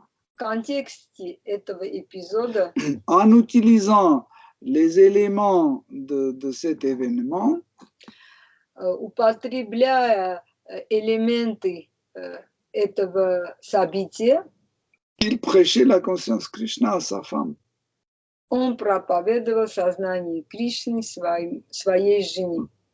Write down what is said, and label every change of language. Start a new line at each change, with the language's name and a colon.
Russian: В контексте этого эпизода,
French: en utilisant les éléments de cet événement,
Russian: употребляя элементы этого события,
French: il prêchait la conscience Krishna à sa femme.
Russian: он проповедовал сознание Кришны своей жене.